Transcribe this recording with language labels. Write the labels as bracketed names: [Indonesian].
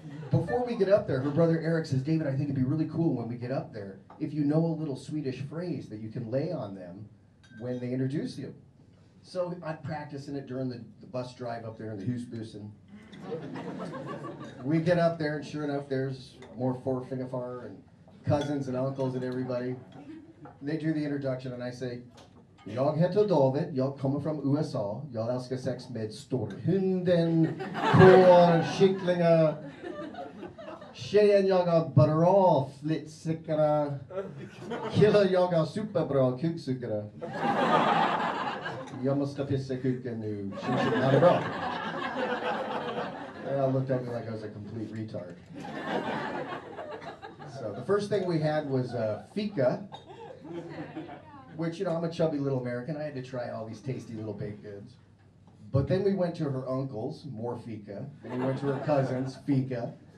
[English] Before we get up there, her brother Eric says, David, I think it'd be really cool when we get up there if you know a little Swedish phrase that you can lay on them when they introduce you. So I'm practicing it during the bus drive up there in the husbussen. We get up there, and sure enough, there's more Fingerfar and cousins and uncles and everybody. And they do the introduction, and I say, [Swedish] Jag heter David, jag kommer från USA. Jag älskar sex med storhunden, kor, kycklingar. Tjejen jagar bra flitsickare. Killen jagar superbra kuksuckare. Jag måste pissa kuken nu. Ha det bra. [English] They all looked at me like I was a complete retard. So the first thing we had was fika, which, you know, I'm a chubby little American. I had to try all these tasty little baked goods. But then we went to her uncles, more fika. Then we went to her cousins, fika.